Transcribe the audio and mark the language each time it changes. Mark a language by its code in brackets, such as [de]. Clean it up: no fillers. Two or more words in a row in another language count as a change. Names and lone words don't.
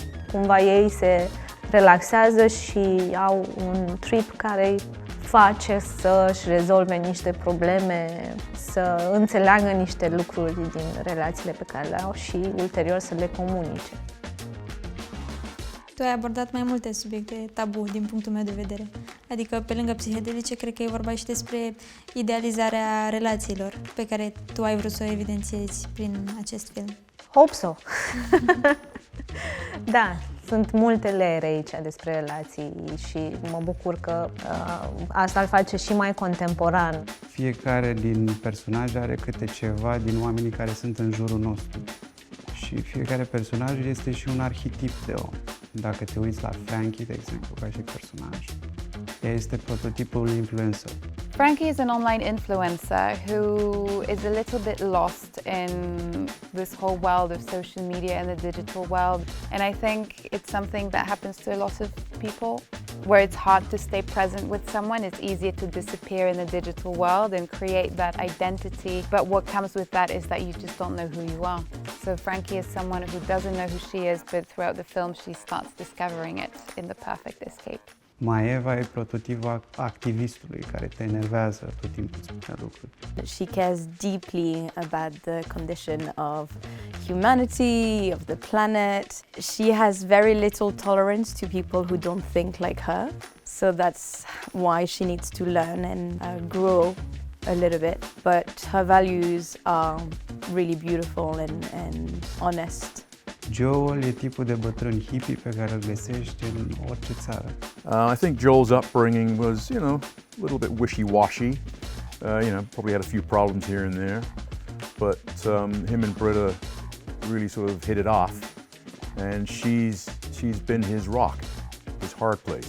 [ro] Cumva ei se relaxează și au un trip care îi face să-și rezolve niște probleme, să înțeleagă niște lucruri din relațiile pe care le au și ulterior să le comunice. Tu ai abordat mai multe subiecte tabu din punctul meu de vedere. Adică, pe lângă psihedelice, cred că e vorba și despre idealizarea relațiilor pe care tu ai vrut să o evidențiezi prin acest film. [en] Hope so! [ro] Da, sunt multe layere aici despre relații și mă bucur că asta îl face și mai contemporan. Fiecare din personaje are câte ceva din oamenii care sunt în jurul nostru. Și fiecare personaj este și un arhetip de om. Dacă te uiți la Frankie, de exemplu, ca și personaj, ea este prototipul influencer. [en] Frankie is an online influencer who is a little bit lost in this whole world of social media and the digital world. And I think it's something that happens to a lot of people, where it's hard to stay present with someone. It's easier to disappear in the digital world and create that identity. But what comes with that is that you just don't know who you are. So Frankie is someone who doesn't know who she is, but throughout the film she starts discovering it in the perfect escape. [ro] Maeva e prototipul activistului care te enervează tot timpul spune lucruri. [en] She cares deeply about the condition of humanity, of the planet. She has very little tolerance to people who don't think like her. So that's why she needs to learn and grow a little bit. But her values are really beautiful and honest. [ro] Joel e tipul de bătrân hippie pe care îl găsești în orice țară. [en] I think Joel's upbringing was, a little bit wishy-washy. Probably had a few problems here and there. But him and Britta really sort of hit it off. And she's been his rock, his hard place.